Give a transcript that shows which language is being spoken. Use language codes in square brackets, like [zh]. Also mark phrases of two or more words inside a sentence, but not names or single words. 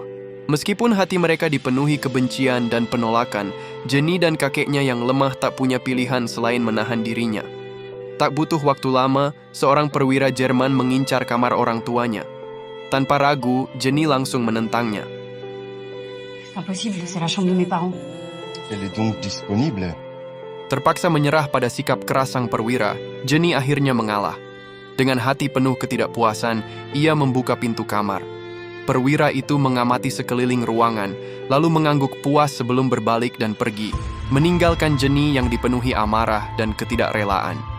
[id] Meskipun hati mereka dipenuhi kebencian dan penolakan, Jenny dan kakeknya yang lemah tak punya pilihan selain menahan dirinya. Tak butuh waktu lama, seorang perwira Jerman mengincar kamar orang tuanya. Tanpa ragu, Jenny langsung menentangnya. [fr] Impossible, c'est la chambre de mes parents. Elle est donc disponible. [id] Terpaksa menyerah pada sikap keras sang perwira, Jenny akhirnya mengalah. Dengan hati penuh ketidakpuasan, ia membuka pintu kamar. Perwira itu mengamati sekeliling ruangan, lalu mengangguk puas sebelum berbalik dan pergi, meninggalkan Jenny yang dipenuhi amarah dan ketidakrelaan.